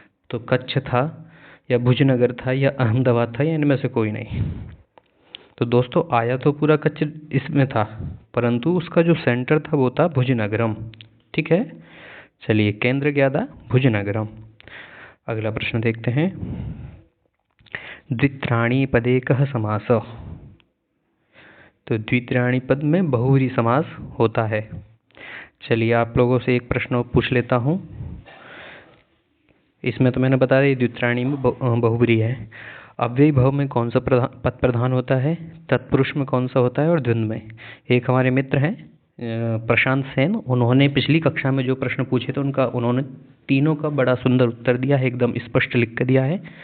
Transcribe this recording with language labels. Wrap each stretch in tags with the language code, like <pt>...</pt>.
<hi>तो कच्छ था या भुजनगर था या अहमदाबाद था या इनमें से कोई नहीं। तो दोस्तों, आया तो पूरा कच्छ इसमें था, परंतु उसका जो सेंटर था वो था भुजनगरम। ठीक है, चलिए, केंद्र क्या था? भुजनगरम। अगला प्रश्न देखते हैं।</hi> <sa>द्वित्राणी पदे कः समासः?</sa> <hi>तो द्वित्राणी पद में बहुव्रीहि समास होता है। चलिए, आप लोगों से एक प्रश्न पूछ लेता हूँ। इसमें तो मैंने बता दिया द्वित्राणी में बहुव्रीहि है। अव्ययी भाव में कौन सा पद प्रधान होता है? तत्पुरुष में कौन सा होता है और द्वंद्व में? एक हमारे मित्र हैं प्रशांत सेन, उन्होंने पिछली कक्षा में जो प्रश्न पूछे थे उन्होंने तीनों का बड़ा सुंदर उत्तर दिया है, एकदम स्पष्ट लिख कर दिया है।</hi>